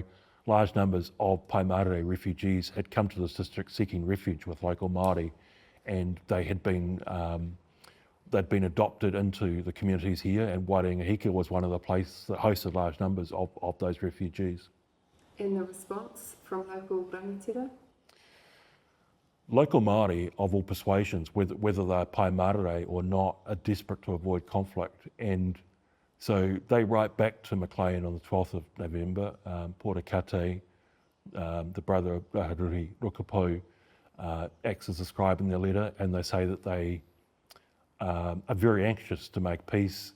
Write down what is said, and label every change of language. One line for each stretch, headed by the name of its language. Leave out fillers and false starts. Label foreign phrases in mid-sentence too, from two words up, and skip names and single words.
English: Large numbers of Pai Mārire refugees had come to this district seeking refuge with local Māori, and they had been they'd been adopted into the communities here, and Waerenga-a-Hika was one of the places that hosted large numbers of those refugees. And the response from local rangatira? Local Māori of all persuasions, whether they're Pai Mārire or not, are desperate to avoid conflict. And so they write back to McLean on the 12th of November, Pōra Kate, the brother of Raharuri Rukapo, acts as a scribe in their letter, and they say that they are very anxious to make peace.